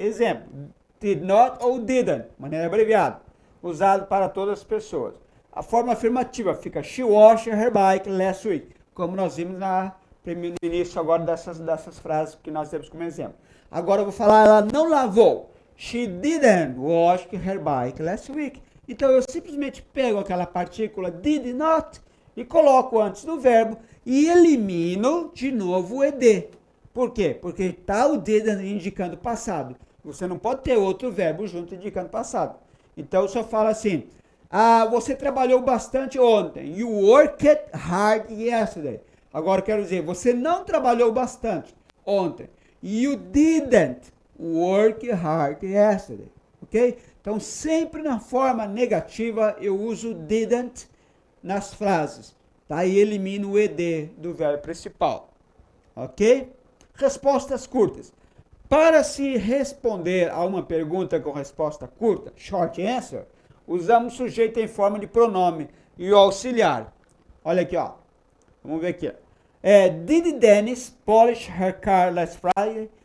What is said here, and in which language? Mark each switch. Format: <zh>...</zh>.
<pt>Exemplo, did not ou didn't, maneira abreviada, usado para todas as pessoas. A forma afirmativa fica</pt> <en>she washed her bike last week,</en> <pt>como nós vimos no início agora dessas frases que nós temos como exemplo. Agora eu vou falar, ela não lavou.</pt> <en>She didn't wash her bike last week.</en> <pt>Então eu simplesmente pego aquela partícula did not e coloco antes do verbo e elimino de novo o ed. Por quê? Porque está o did indicando passado. Você não pode ter outro verbo junto indicando passado. Então eu só falo assim, você trabalhou bastante ontem.</pt> <en>You worked hard yesterday.</en> <pt>Agora eu quero dizer, você não trabalhou bastante ontem.</pt> <en>You didn't work hard yesterday,</en> <pt>ok? Então, sempre na forma negativa, eu uso didn't nas frases, tá? E elimino o ed do verbo principal, ok? Respostas curtas. Para se responder a uma pergunta com resposta curta, short answer, usamos sujeito em forma de pronome e o auxiliar. Olha aqui, ó. Vamos ver aqui.</pt> <en>Did Dennis polish her car last Friday?</en>